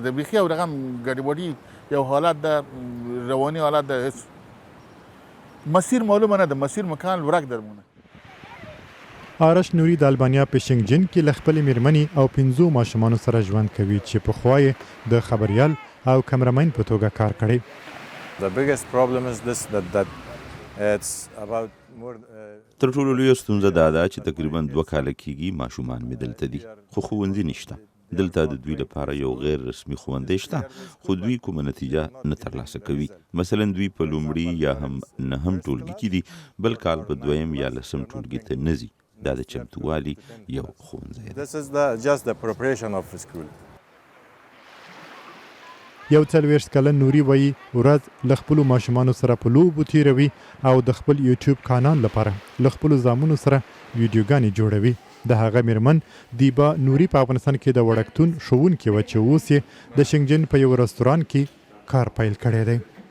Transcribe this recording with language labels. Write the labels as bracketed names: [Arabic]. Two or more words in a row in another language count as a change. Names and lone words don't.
[Pashto] د بيخي او رقم ګډوډي یو حالت د رواني حالت د هیڅ مسیر معلومه نه ده. مسیر مکان ورک درمونه. آرش نوري د البانیا په شینګجن کې له خپلې میرمنې او 15 ماشومانو سره ژوند کوي چې پخوا یې د خبریال او کمرمین په توګه کار کړی. [English] The biggest problem is this that it's about [Pashto] تر ټولو لویه ستونزه دا ده چې تقریبا 2 کاله کېږي ماشومان مې دلته دي خو ښوونځي نشته. دلته د دوی لپاره یو غیر رسمي ښوونځی شته خو دوی کومه نتیجه نه ترلاسه کوي. مثلا دوی په لومړي یا هم 9 ټولګي کې دي، بل کال په 2م یا 10م ټولګي ته نه ځي. دا د چمتووالي یو ښوونځی دی. [English] This is just the preparation of school. [Pashto] یو 40 کلن نوري وایي ورځ له خپلو ماشومانو سره په لوبو تیروي او د خپل یوټیوب کانال لپاره له خپلو زامنو سره ویډیوګانې جوړوي. د هغه میرمن دیبا نوري په افغانستان کې د وړکتون ښوونکې وه چې اوس یې د شینګجن په یو رستوران کې کار پیل کړی دی.